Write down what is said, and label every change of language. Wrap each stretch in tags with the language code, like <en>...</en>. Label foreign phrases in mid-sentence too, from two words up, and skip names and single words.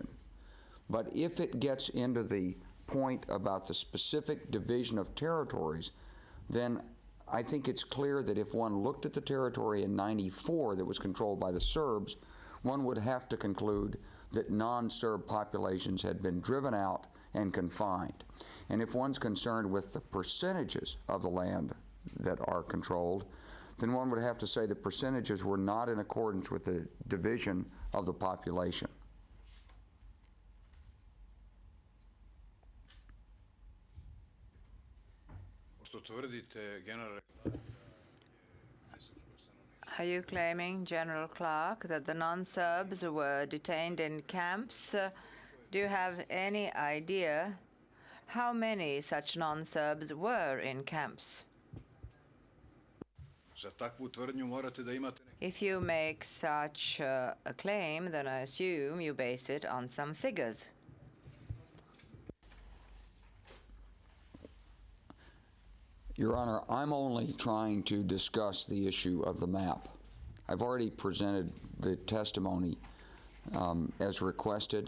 <en>But if it gets into the point about the specific division of territories, then I think it's clear that if one looked at the territory in '94 that was controlled by the Serbs, one would have to conclude that non-Serb populations had been driven out and confined. And if one's concerned with the percentages of the land that are controlled, then one would have to say the percentages were not in accordance with the division of the population.</en> <sr>Što tvrdite, generalne</sr> <en>Are you claiming, General Clark, that the non-Serbs were detained in camps? Do you have any idea how many such non-Serbs were in camps?</en> <sr>za takvu tvrdnju morate da imate</sr> <en>If you make such a claim, then I assume you base it on some figures. Your Honor, I'm only trying to discuss the issue of the map. I've already presented the testimony as requested.</en>